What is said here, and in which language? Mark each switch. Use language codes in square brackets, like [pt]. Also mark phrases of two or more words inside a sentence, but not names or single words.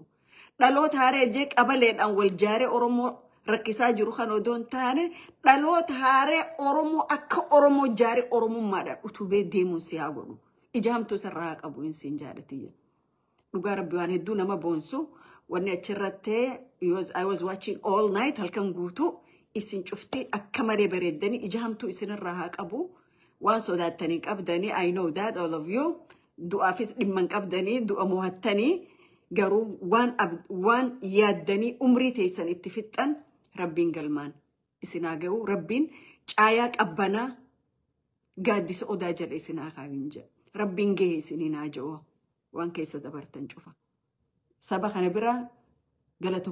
[om] Dhaloota haaree jee qabaleedhaan wal jaaree Oromoo rakkisaa jiru kan odoon taane dhaloota haaree Oromoo akka Oromoo jaaree Oromummaadhaan utubee deemuun si haa godhu. Ijaamtuu sarraa qabu insiin jaalatiyya. Dhugaa rabbi waan hedduu nama boonsu wanni achirratti [en] I was watching all night [om] halkan guutuu isin cuftee akka maree bareeddanii ijaamtuu isinirraa haa qabu. Waan sodaatanii qabdanii [en] I know that all of you [om] du'aafis dhimman qabdanii du'a mohattanii garuu waan yaaddanii umrii teessan itti fixxan rabbiin galmaan isinaa ga'u rabbiin caayaa qabbanaa gaaddisa odaa jala isinaa kaayuun jedha rabbiin gahee isiniin haa ja'u waan keessa dabartan cufa saba kana bira galata